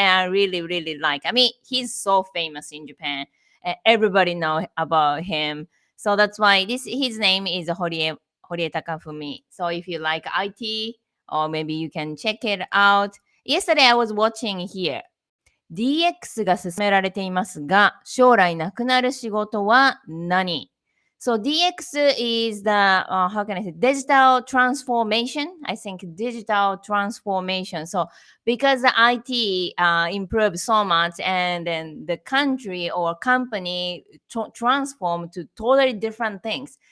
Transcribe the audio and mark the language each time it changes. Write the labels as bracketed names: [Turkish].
[English] And I really, really like. I mean, he's so famous in Japan. Everybody know about him. So that's why his name is Horie Takafumi. So if you like IT, or maybe you can check it out. Yesterday I was watching here. [Japanese] DX が進められていますが、将来なくなる仕事は何? [English] So DX is the how can I say, digital transformation. I think digital transformation. So because the IT improved so much, and then the country or company transform to totally different things.